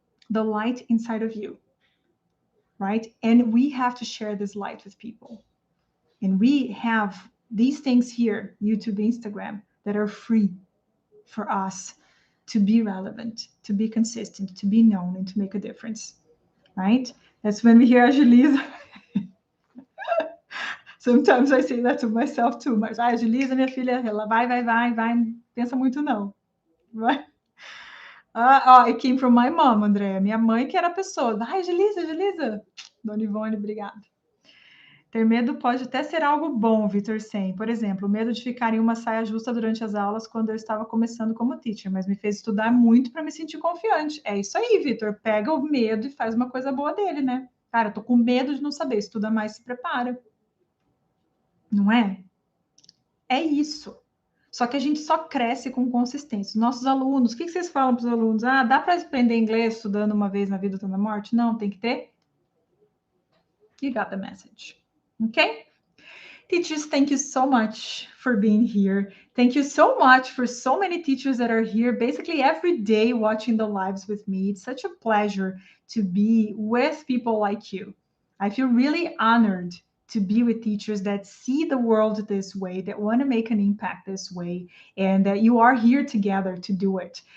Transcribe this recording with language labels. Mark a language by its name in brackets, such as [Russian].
[English] The light inside of you, right? And we have to share this light with people. And we have these things here, YouTube, Instagram, that are free for us to be relevant, to be consistent, to be known, and to make a difference, right? That's when we hear Agiliza. Sometimes I say that to myself too, [Portuguese] mas Agiliza, minha filha, ela vai, não pensa muito não, vai. [English] It came from my mom, André. [Portuguese] Minha mãe que era a pessoa. Agiliza. Dona Ivone, obrigada. Ter medo pode até ser algo bom, Vitor Sen. Por exemplo, o medo de ficar em uma saia justa durante as aulas quando eu estava começando como teacher, mas me fez estudar muito para me sentir confiante. É isso aí, Vitor. Pega o medo e faz uma coisa boa dele, né? Cara, eu tô com medo de não saber. Estuda mais, se prepara. Não é? É isso. Só que a gente só cresce com consistência. Nossos alunos, o que vocês falam para os alunos? Dá para aprender inglês estudando uma vez na vida ou na morte? Não, tem que ter. [English] You got the message. Okay? Teachers, thank you so much for being here. Thank you so much for so many teachers that are here basically every day watching the lives with me. It's such a pleasure to be with people like you. I feel really honored to be with teachers that see the world this way, that want to make an impact this way, and that you are here together to do it.